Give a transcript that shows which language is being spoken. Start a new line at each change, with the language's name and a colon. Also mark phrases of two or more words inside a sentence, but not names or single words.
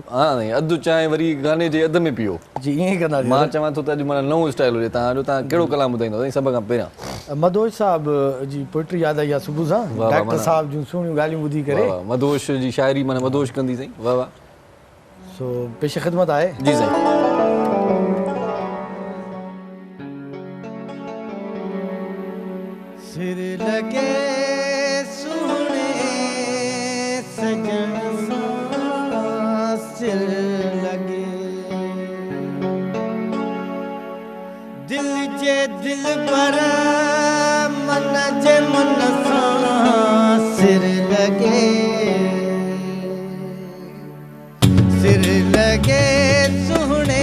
Sindhi: हा साईं, अधु चांहि वरी गाने जे अधु में पीओ जी, ईअं ई कंदा। मां चवां थो त अॼु माना नओं स्टाइल हुजे। तव्हां कहिड़ो कलाम ॿुधाईंदो साईं सभ खां पहिरियां? मदोश साहब जी पोइट्री यादि आई आहे सुबुह सां, डॉक्टर साहब जूं सुहिणियूं ॻाल्हियूं ॿुधी करे। मदोश जी शाइरी माना मदोश कंदी साईं। वाह वाह। सो पेश ख़िदमत आहे। जी साईं। सिर लगे सुने सजन सां, सिर लगे दिल जे दिल पर, मन जे मन सां, सिर लगे, सिर लगे सुने